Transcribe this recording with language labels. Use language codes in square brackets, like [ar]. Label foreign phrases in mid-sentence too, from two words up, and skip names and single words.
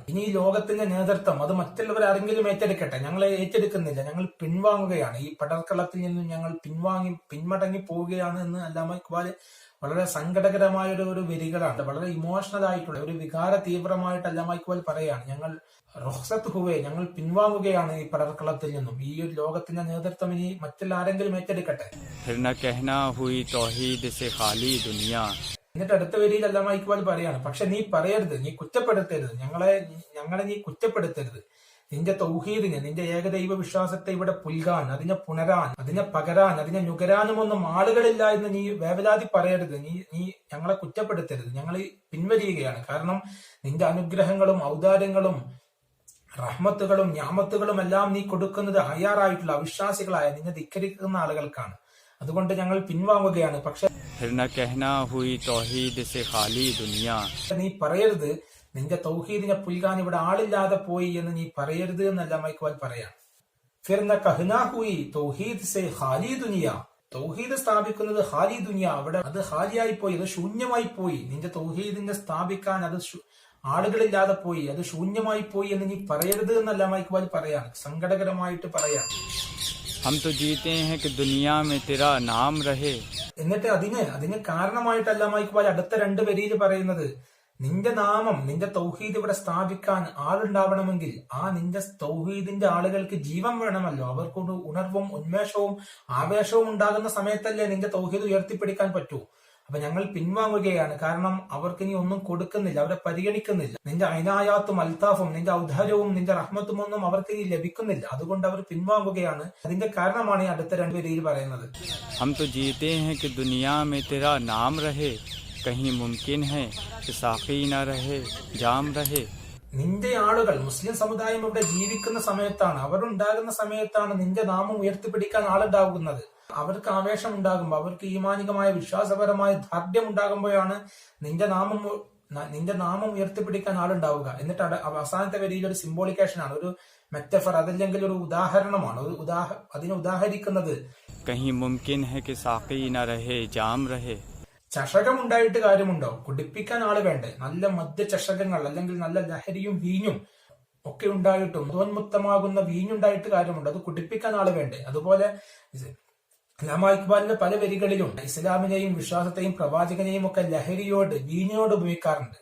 [ml] ഇനി ഈ ലോകത്തിന്റെ നേതൃത്വം അത് മറ്റുള്ളവർ ആരെങ്കിലും ഏറ്റെടുക്കട്ടെ, ഞങ്ങളെ ഏറ്റെടുക്കുന്നില്ല, ഞങ്ങൾ പിൻവാങ്ങുകയാണ്, ഈ പടർക്കളത്തിൽ നിന്നും ഞങ്ങൾ പിന്മടങ്ങി പോവുകയാണ് എന്ന് അല്ലാമ ഇഖ്ബാൽ വളരെ സങ്കടകരമായ ഒരു വരികളാണ്. വളരെ ഇമോഷണൽ ആയിട്ടുള്ള ഒരു വികാര തീവ്രമായിട്ട് അല്ലാമ ഇഖ്ബാൽ പറയാണ്, ഞങ്ങൾ [ur] رخصت ہوئے, [ml] ഞങ്ങൾ പിൻവാങ്ങുകയാണ് ഈ പടർക്കളത്തിൽ നിന്നും, ഈ ഒരു ലോകത്തിന്റെ നേതൃത്വം ഇനി മറ്റുള്ള ആരെങ്കിലും ഏറ്റെടുക്കട്ടെ. [ur] پھر نہ کہنا ہوئی توحید سے خالی دنیا, [ml] എന്നിട്ട് അടുത്ത വരിയിൽ അല്ലാമ ഇഖ്ബാൽ പറയാണ്, പക്ഷെ നീ പറയരുത്, നീ കുറ്റപ്പെടുത്തരുത്, ഞങ്ങളെ നീ കുറ്റപ്പെടുത്തരുത്. നിന്റെ തൗഹീദിനെ, നിന്റെ ഏകദൈവ വിശ്വാസത്തെ ഇവിടെ പുൽകാൻ, അതിനെ പുണരാൻ, അതിനെ പകരാൻ, അതിനെ നുകരാനും ഒന്നും ആളുകളില്ല എന്ന് നീ വേവലാതി പറയരുത്. നീ ഞങ്ങളെ കുറ്റപ്പെടുത്തരുത്, ഞങ്ങൾ പിൻവലിയുകയാണ്. കാരണം നിന്റെ അനുഗ്രഹങ്ങളും ഔദാര്യങ്ങളും റഹ്മത്തുകളും ഞാമത്തുകളും എല്ലാം നീ കൊടുക്കുന്നത് അയ്യാറായിട്ടുള്ള അവിശ്വാസികളായ നിന്നെ ധിക്കരിക്കുന്ന ആളുകൾക്കാണ്. അതുകൊണ്ട് ഞങ്ങൾ പിൻവാങ്ങുകയാണ്. പക്ഷെ [ur] پھر نہ کہنا ہوئی توحید سے خالی دنیا, [ml] നീ പറയരുത്, നിന്റെ തൗഹീദിനെ പുൽകാൻ ഇവിടെ ആളില്ലാതെ പോയി എന്ന് നീ പറയരുത് എന്നല്ല ഇഖ്ബാൽ പറയാം. [ur] پھر نہ کہنا ہوئی توحید سے خالی دنیا, [ml] തൗഹീദ് സ്ഥാപിക്കുന്നത് [ur] خالی دنیا, [ml] അവിടെ അത് ഖാലിയായി പോയി, അത് ശൂന്യമായി പോയി. നിന്റെ തൗഹീദിനെ സ്ഥാപിക്കാൻ അത് ആളുകളില്ലാതെ പോയി, അത് ശൂന്യമായി പോയി എന്ന് നീ പറയരുത് എന്നല്ല ഇഖ്ബാൽ പറയാണ്, സങ്കടകരമായിട്ട് പറയാണ്. [ur] ہم تو جیتے ہیں کہ دنیا میں ترا نام رہے, [ml] എന്നിട്ട് അതിന് കാരണമായിട്ട് അല്ലാമ ഇഖ്ബാൽ അടുത്ത 2 വരിയിൽ പറയുന്നത്, നിന്റെ നാമം, നിന്റെ തൗഹീദ് ഇവിടെ സ്ഥാപിക്കാൻ ആളുണ്ടാവണമെങ്കിൽ ആ നിന്റെ തൗഹീദിന്റെ ആളുകൾക്ക് ജീവൻ വേണമല്ലോ, അവർക്കൊരു ഉണർവും ഉന്മേഷവും ആവേശവും ഉണ്ടാകുന്ന സമയത്തല്ലേ നിന്റെ തൗഹീദ് ഉയർത്തിപ്പിടിക്കാൻ പറ്റൂ. അപ്പൊ ഞങ്ങൾ പിൻവാങ്ങുകയാണ്, കാരണം അവർക്ക് നീ ഒന്നും കൊടുക്കുന്നില്ല, അവരെ പരിഗണിക്കുന്നില്ല. നിന്റെ അനായാത്തും അൽത്താഫും നിന്റെ ഔദാര്യവും നിന്റെ റഹ്മത്തും ഒന്നും അവർക്ക് നീ ലഭിക്കുന്നില്ല, അതുകൊണ്ട് അവർ പിൻവാങ്ങുകയാണ്. അതിന്റെ കാരണമാണ് ഈ അടുത്ത 2 വരിയിൽ പറയുന്നത്. [ur] ہم تو جیتے ہیں کہ دنیا میں ترا نام رہے، کہیں ممکن ہے کہ ساقی نہ رہے جام رہے, [ml] നിന്റെ ആളുകൾ, മുസ്ലിം സമുദായം ഇവിടെ ജീവിക്കുന്ന സമയത്താണ്, അവരുണ്ടാകുന്ന സമയത്താണ് നിന്റെ നാമം ഉയർത്തിപ്പിടിക്കാൻ ആളുണ്ടാകുന്നത്. അവർക്ക് ആവേശം ഉണ്ടാകുമ്പോൾ, അവർക്ക് ഈമാനികമായ വിശ്വാസപരമായ ദാർഢ്യം ഉണ്ടാകുമ്പോഴാണ് നിന്റെ നാമം ഉയർത്തിപ്പിടിക്കാൻ ആളുണ്ടാവുക. എന്നിട്ട് അവസാനത്തെ വരിയിൽ ഒരു സിംബോളിക്കേഷൻ ആണ്, ഒരു മെറ്റഫർ, അതല്ലെങ്കിൽ ഒരു ഉദാഹരണമാണ്. അതിനെ ഉദാഹരിക്കുന്നത്, [ur] کہیں ممکن ہے کہ ساقی نہ رہے جام رہے, [ml] ചഷകമുണ്ടായിട്ട് കാര്യമുണ്ടോ, കുടിപ്പിക്കാൻ ആള് വേണ്ടേ? നല്ല മദ്യ ചഷകങ്ങൾ അല്ലെങ്കിൽ നല്ല ലഹരിയും വീഞ്ഞും ഒക്കെ ഉണ്ടായിട്ടും മതോന്മുക്തമാകുന്ന വീഞ്ഞുണ്ടായിട്ട് കാര്യമുണ്ട്, അത് കുടിപ്പിക്കാൻ ആള് വേണ്ടേ? അതുപോലെ അല്ലാമ ഇഖ്ബാലിന്റെ പല വരികളിലും ഇസ്ലാമിനെയും വിശ്വാസത്തെയും പ്രവാചകനെയും ഒക്കെ ലഹരിയോട്, വീഞ്ഞിനോട് ഉപയോഗിക്കാറുണ്ട്.